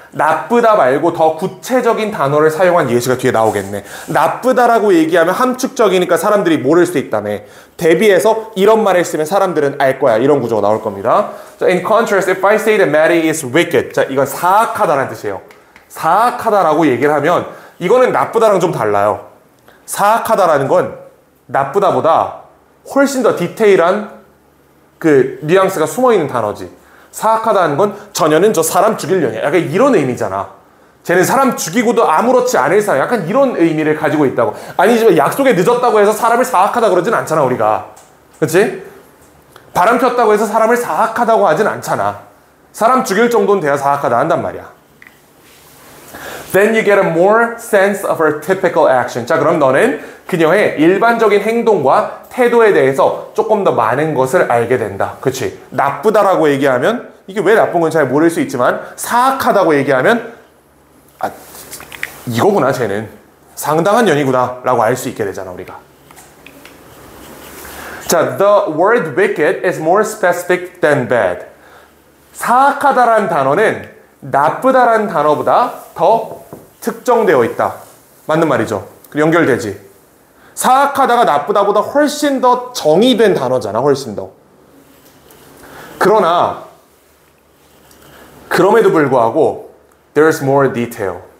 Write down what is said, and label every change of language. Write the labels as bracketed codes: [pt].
[ko] 나쁘다 말고 더 구체적인 단어를 사용한 예시가 뒤에 나오겠네. 나쁘다라고 얘기하면 함축적이니까 사람들이 모를 수 있다며. 대비해서 이런 말을 쓰면 사람들은 알 거야. 이런 구조가 나올 겁니다. [en] 자, in contrast, if I say that Maddie is wicked. [ko] 자, 이건 사악하다라는 뜻이에요. 사악하다라고 얘기를 하면 이거는 나쁘다랑 좀 달라요. 사악하다라는 건 나쁘다보다 훨씬 더 디테일한 그 뉘앙스가 숨어있는 단어지. 사악하다는 건 전혀는 저 사람 죽일 년이야. 약간 이런 의미잖아. 쟤는 사람 죽이고도 아무렇지 않을 사람. 약간 이런 의미를 가지고 있다고. 아니지만 약속에 늦었다고 해서 사람을 사악하다 그러진 않잖아, 우리가. 그렇지? 바람 폈다고 해서 사람을 사악하다고 하진 않잖아. 사람 죽일 정도는 돼야 사악하다 한단 말이야. [en] Then you get a more sense of her typical action. [ko] 자, 그럼 너는 그녀의 일반적인 행동과 태도에 대해서 조금 더 많은 것을 알게 된다. 그치? 나쁘다라고 얘기하면 이게 왜 나쁜 건 잘 모를 수 있지만 사악하다고 얘기하면 아, 이거구나 쟤는. 상당한 년이구나 라고 알 수 있게 되잖아, 우리가. [en] 자, the word wicked is more specific than bad. [ko] 사악하다라는 단어는 나쁘다라는 단어보다 더 특정되어 있다. 맞는 말이죠. 그리고 연결되지. 사악하다가 나쁘다보다 훨씬 더 정의된 단어잖아. 훨씬 더. 그러나 그럼에도 불구하고 [en] there's more detail.